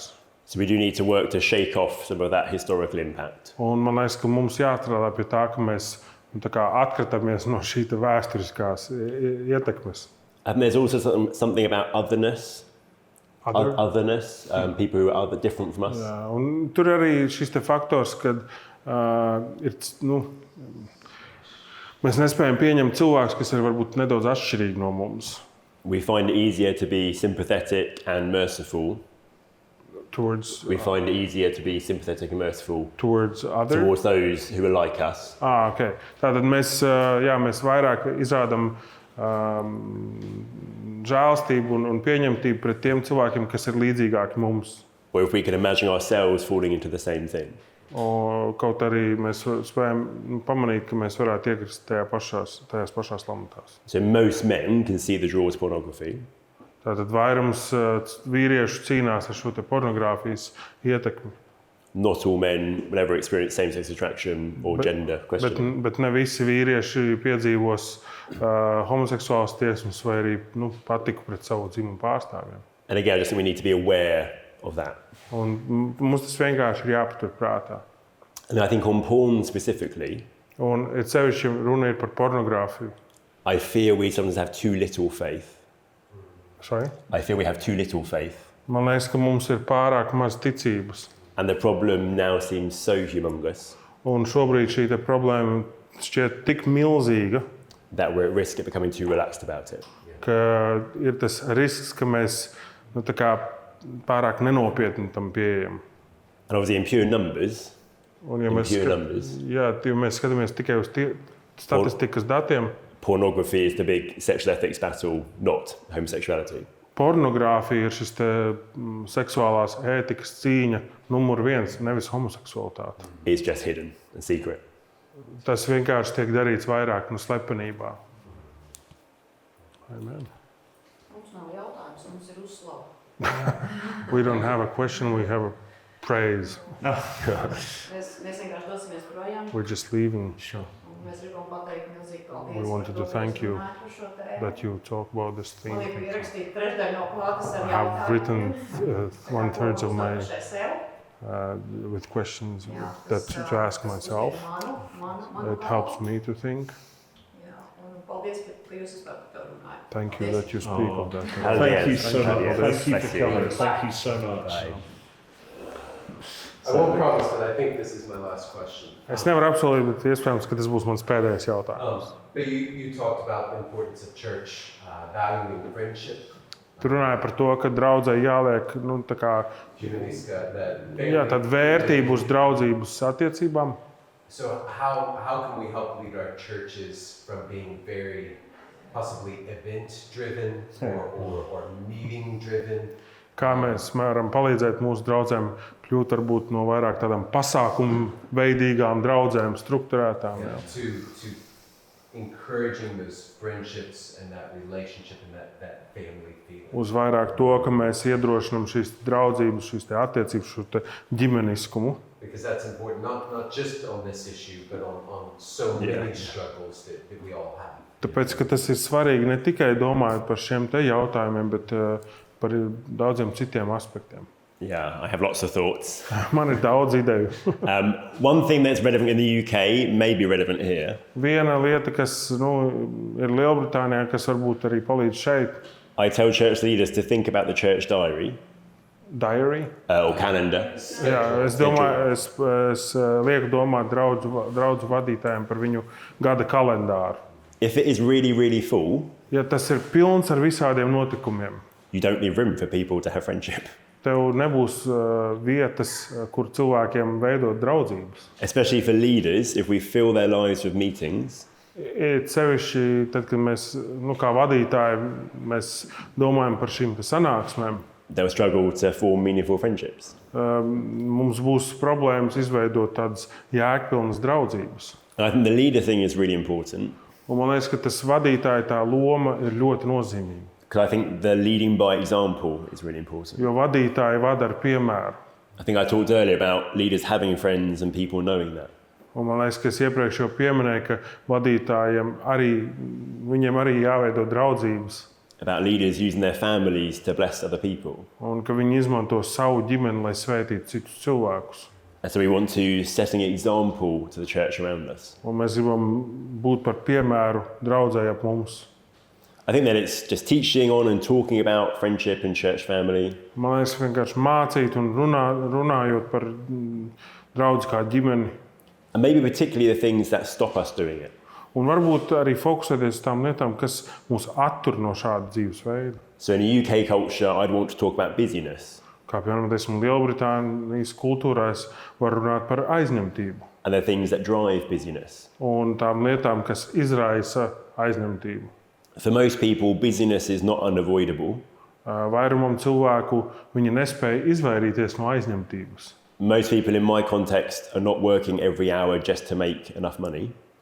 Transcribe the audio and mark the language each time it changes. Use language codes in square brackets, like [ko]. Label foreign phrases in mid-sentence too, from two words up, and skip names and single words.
[en] So we do need to work to shake off some of that historical impact. [lv] Un man liekas, ka mums jāstrādā pie tā, ka mēs atkritamies no šī vēsturiskās ietekmes. [en] And there's also something about otherness. Otherness, people who are different from us. [lv] Jā, un tur arī šis faktors, kad mēs nespējam pieņemt cilvēkus, kas ir varbūt nedaudz atšķirīgi no mums. [en] We find it easier to be sympathetic and merciful. We find it easier to be sympathetic and merciful towards those who are like us. Okay. [lv] Tātad mēs vairāk izrādām žēlastību un pieņemtību pret tiem cilvēkiem, kas ir līdzīgāki mums. [en] Or if we can imagine ourselves falling into the same thing. [lv] Kaut arī mēs spējam pamanīt, ka mēs varētu iekrist tajās pašās lamatās. [en] So most men can see the draw to pornography. [lv] Tātad vairums vīriešu cīnās ar šo pornogrāfijas ietekmi. [en] Not all men will ever experience same-sex attraction or gender questioning. [lv] Bet ne visi vīrieši piedzīvos homoseksuālas tiesmas vai arī patiku pret savu dzimumu pārstāvjiem. [en] And again, I just think we need to be aware of that. [lv] Un mums tas vienkārši ir jāpatur prātā. [en] And I think on porn specifically, [lv] un sevišķi runa ir par pornogrāfiju. [en] I fear we sometimes have too little faith. Sorry? I feel we have too little faith. [lv] Man liekas, ka mums ir pārāk maz ticības. [en] And the problem now seems so humongous. [lv] Un šobrīd šī problēma šķiet tik milzīga, [en] that we're at risk of becoming too relaxed about it. [lv] Ka ir tas risks, ka mēs pārāk nenopietni tam pieejam. [en] And obviously in pure numbers, [lv] ja mēs skatāmies tikai uz statistikas datiem, [en] pornography is the big sexual ethics battle, not homosexuality. [lv] Pornogrāfija ir šis seksuālās ētikas cīņa numur 1, nevis homoseksualitāte. [en] It's just hidden and secret. [lv] Tas vienkārši tiek darīts vairāk slepenībā. [en] Amen. [lv] Mums nav jautājums, mums ir uzslava. [en] We don't have a question, we have a praise. [lv] Mēs vienkārši dosimies projām. [en] We're just leaving. Sure. [lv] Mēs gribam pateikt milzīgi paldies. [en] We wanted to thank you that you talk about this thing. [lv] Man ir ierakstīt trešdaļu no klātes ar [en] I have written [lv] jautājumiem. [en] 1/3 of my [lv] Sev. [en] with questions [lv] Jā, [en] that [lv] tas, [en] to ask myself. [lv] Manu [en] It helps me to think. [lv] Jā, un paldies, ka jūs vispār par to runājat. [en] Thank you that you speak of that. Thank you so much. Thank you Bless for you. coming. Thank you so much. Bye. I won't promise, but I think this is my last question. [lv] Es nevaru apsolīt, bet iespējams, ka tas būs mans pēdējais jautājums. [en] But you talked about the importance of church valuing friendship. [lv] Tu runāji par to, ka draudzē jāliek tāda vērtība uz draudzības attiecībām. [en] So how can we help lead our churches from being very possibly event-driven or meeting-driven? [lv] Kā mēs varam palīdzēt mūsu draudzēm kļūt varbūt no vairāk tādām pasākumu veidīgām draudzēm, strukturētām. [en] To encouraging those friendships and that relationship and that family feeling. [lv] Uz vairāk to, ka mēs iedrošinām šīs draudzības, šīs attiecības, šo ģimeniskumu. [en] Because that's important, not just on this issue, but on so many struggles that we all have. [lv] Tāpēc, ka tas ir svarīgi ne tikai domājot par šiem te jautājumiem, bet par daudziem citiem aspektiem. [en] Yeah, I have lots of thoughts. [lv] Man ir daudz ideju. [en] One thing that's relevant in the UK may be relevant here. [lv] Viena lieta, kas ir Lielbritānijā, kas varbūt arī palīdz šeit, [en] I tell church leaders to think about the church diary diary. or calendar. [lv] Jā, es domāju, es lieku domāt draudzu vadītājiem par viņu gada kalendāru. [en] If it is really, really full, [lv] Ja tas ir pilns ar visādiem notikumiem, [en] you don't leave room for people to have friendship. [lv] tev nebūs vietas, kur cilvēkiem veidot draudzības. [en] Especially for leaders, if we fill their lives with meetings, [lv] It sevišķi tad, kad mēs, kā vadītāji, mēs domājam par šīm te sanāksmēm, [en] they'll struggle to form meaningful friendships. [lv] mums būs problēmas izveidot tādas jēgpilnas draudzības. [en] And I think the leader thing is really important [lv] Un man liekas, ka tas vadītāja tā loma ir ļoti nozīmīga. [en] because I think the leading by example is really important. [lv] Jo vadītāji vada ar piemēru. [en] I think I talked earlier about leaders having friends and people knowing that. [lv] Un man liekas, ka es iepriekš jau pieminēju, ka vadītājiem viņiem arī jāveido draudzības. [en] About leaders using their families to bless other people. [lv] Un ka viņi izmanto savu ģimeni, lai svētītu citus cilvēkus. [en] And so we want to set an example to the church around us. [lv] Un mēs gribam būt par piemēru draudzēji ap mums. [en] I think that it's just teaching on and talking about friendship and church family. [lv] Man liekas, vienkārši mācīt un runājot par draudzi kā ģimeni. [en] And maybe particularly the things that stop us doing it. [lv] Un varbūt arī fokusēties uz tām lietām, kas mūs attur no šāda dzīvesveida. [en] So in the UK culture, I'd want to talk about busyness [lv] Kā piemēram, esmu Lielbritānijas kultūrā, es varu runāt par aizņemtību [en] and the things that drive busyness. [lv] un tām lietām, kas izraisa aizņemtību. [en] For most people, busyness is not unavoidable. [lv] Vairumam cilvēku viņi nespēja izvairīties no aizņemtības. [en] Most people in my context are not working every hour just to make enough money.